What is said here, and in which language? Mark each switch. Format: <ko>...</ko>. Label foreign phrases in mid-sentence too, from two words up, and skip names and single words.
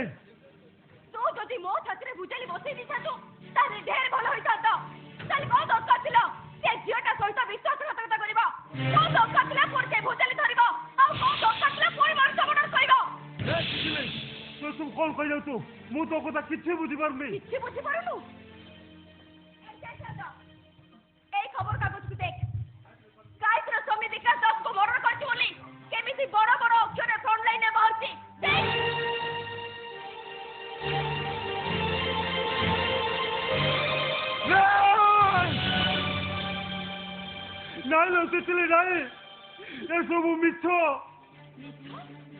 <or>ତୁ ଯଦି ମୋ ଛାତିରେ ଭୁଜାଲି ବସେଇ ଦେଇଥାନ୍ତୁ ତାହେଲେ ଢେର ଭଲ ହେଇଥାନ୍ତା। ତାହେଲେ କଣ ଦରକାର ଥିଲା ସେ ଝିଅଟା ସହିତ ବିଶ୍ୱାସଘାତକତା କରିବା? କଣ ଦରକାର ଥିଲା ପୁଣି ସେ ଭୁଜାଲି ଧରିବ? ଆଉ କଣ ଦରକାର ଥିଲା ପୁଣି ମଣିଷ ମର୍ଡର କରିବ? ତୁ ସବୁ କଣ କହିଯାଉଛୁ? ମୁଁ ତୋ କଥା କିଛି ବୁଝିପାରୁନି। କିଛି ବୁଝିପାରୁନୁ? ଏଇ ଖବର କାଗଜକୁ ଦେଖ। ଗାୟତ୍ରୀର ସ୍ୱାମୀ ବିକାଶ ଦାସକୁ ମର୍ଡର କରିଛି ବୋଲି କେମିତି ବଡ ବଡ ଅକ୍ଷରରେ</or> <en>front lineରେ</en> <or>ବାହାରୁଛି। ନାଇଁ ଲୋ ତିତିଲି ନାଇଁ, ଏସବୁ ମିଛ।</or>